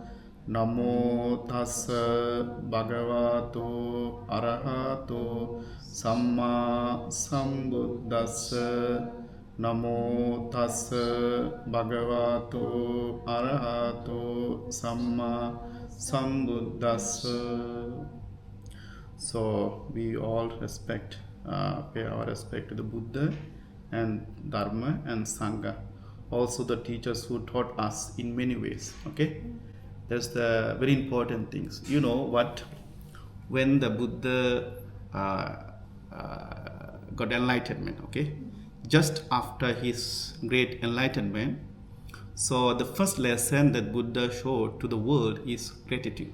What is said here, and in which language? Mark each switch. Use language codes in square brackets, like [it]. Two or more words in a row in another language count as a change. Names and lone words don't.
[pi] Namo tassa bhagavato arahato samma sambuddhassa. Namo tassa bhagavato arahato samma sambuddhassa. [en] So we all respect, pay our respect to the Buddha and Dharma and Sangha. Also the teachers who taught us in many ways. Okay, that's the very important things. You know what? When the Buddha got enlightenment, okay, just after his great enlightenment, so the first lesson that Buddha showed to the world is gratitude.